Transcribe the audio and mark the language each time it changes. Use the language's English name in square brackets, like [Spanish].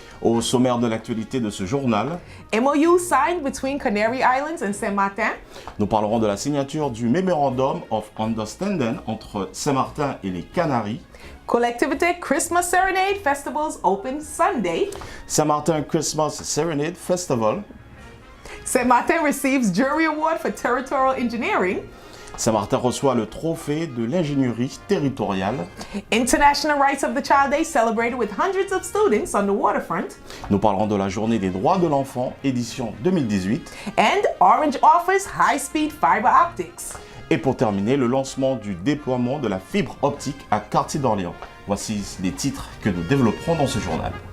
[French] Au sommaire de l'actualité de ce journal, [English] MOU signed between Canary Islands and Saint-Martin. [French] Nous parlerons de la signature du Memorandum of Understanding entre Saint-Martin et les Canaries. [English] Collectivité Christmas Serenade Festivals open Sunday. Saint-Martin Christmas Serenade Festival. Saint-Martin receives Jury Award for Territorial Engineering. [French] Saint-Martin reçoit le trophée de l'ingénierie territoriale. [English] International Rights of the Child Day celebrated with hundreds of students on the waterfront. [French] Nous parlerons de la Journée des droits de l'enfant, édition 2018. [English] And Orange offers high-speed fiber optics. [French] Et pour terminer, le lancement du déploiement de la fibre optique à Quartier d'Orléans. Voici les titres que nous développerons dans ce journal.